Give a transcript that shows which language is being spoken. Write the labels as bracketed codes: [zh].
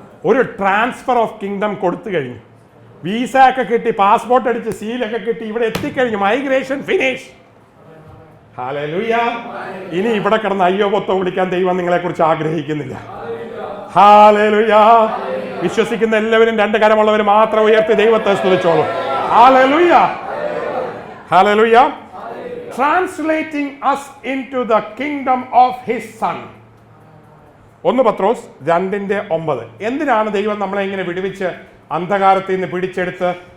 [ml] ഒരു transfer of kingdom കൊടുത്തു കഴിഞ്ഞു, വീസ ഒക്കെ കിട്ടി, പാസ്പോർട്ട് അടിച്ച് സീലൊക്കെ കിട്ടി, ഇവിടെ എത്തിക്കഴിഞ്ഞു, മൈഗ്രേഷൻ ഫിനിഷ്. ഹല്ലേലൂയ. ഇനി ഇവിടെ കിടന്ന് അയ്യോ പൊത്തം വിളിക്കാൻ ദൈവം നിങ്ങളെ കുറിച്ച് ആഗ്രഹിക്കുന്നില്ല. ഹല്ലേലൂയ. വിശ്വസിക്കുന്ന എല്ലാവരും രണ്ട് കരമുള്ളവർ മാത്രം ഉയർത്തി ദൈവത്തെ സ്തുതിച്ചോളൂ. Hallelujah. Hallelujah. [en] Translating us into the kingdom of his son. [ml] 1 പത്രോസ് 2:9. എന്തിനാണ് ദൈവം നമ്മളെ ഇങ്ങനെ വിടുവിച്ച് അന്ധകാരത്തിൽ നിന്ന് പിടിച്ചെടുത്ത്?